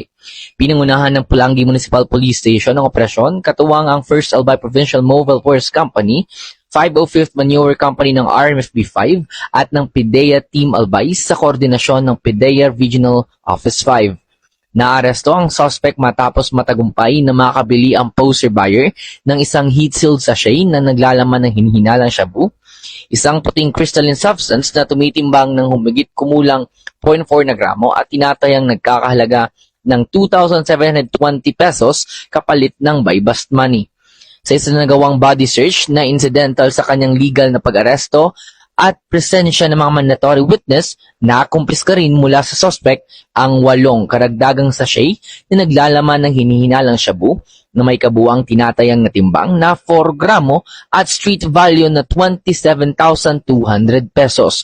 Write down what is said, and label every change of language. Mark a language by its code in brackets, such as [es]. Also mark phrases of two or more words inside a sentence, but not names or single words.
[tl] Pinangunahan ng Pulangi Municipal Police Station ang operasyon katuwang ang 1st Albay Provincial Mobile Force Company, 505th Maneuver Company ng RMFB 5 at ng PIDEA Team Albay sa koordinasyon ng PIDEA Regional Office 5. Naaresto ang suspect matapos matagumpay na makabili ang [en] poster buyer [tl] ng isang [en] heat-sealed sachet [tl] na naglalaman ng hinihinalang shabu, isang puting [en] crystalline substance [tl] na tumitimbang ng humigit kumulang 0.4 na gramo at tinatayang nagkakahalaga ng 2,720 pesos kapalit ng [en] buy-bust money. [tl] Sa isinagawang [en] body search [tl] na incidental sa kanyang legal na pag-aresto at presensya ng mga [en] mandatory witness, [tl] nakumpiska rin mula sa suspect ang 8 karagdagang sachet na naglalaman ng hinihinalang shabu na may kabuang tinatayang na timbang na 4 gramo at [en] street value [tl] na 27,200 pesos.